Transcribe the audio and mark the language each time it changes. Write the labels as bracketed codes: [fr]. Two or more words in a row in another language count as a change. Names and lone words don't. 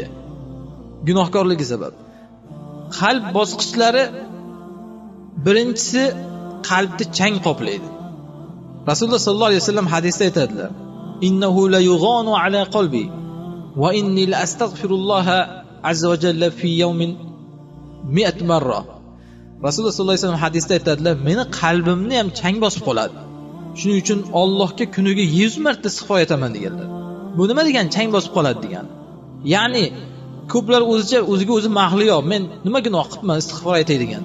[uz] Gunohkorligi sabab. Qalb bosqichlari birinchisi qalbni chang qoplaydi. [ar] Rasululloh صلى الله عليه وسلم [uz] hadisda aytadilar: [ar] "إنه ليغان على قلبي وإني لأستغفر الله عز وجل في يوم 100 مرة." [uz] Rasululloh [ar] صلى الله عليه وسلم [uz] hadisda aytadilar: "Meni qalbimni ham chang bosib qoladi. Shuning uchun Allohga kuniga 100 marta istig'for etaman" deganlar. Bu nima degani chang bosib qoladi degani? Ya'ni ko'plar o'ziga o'zi mahliyo, men nima gunoh qilibman istig'for aytay degan.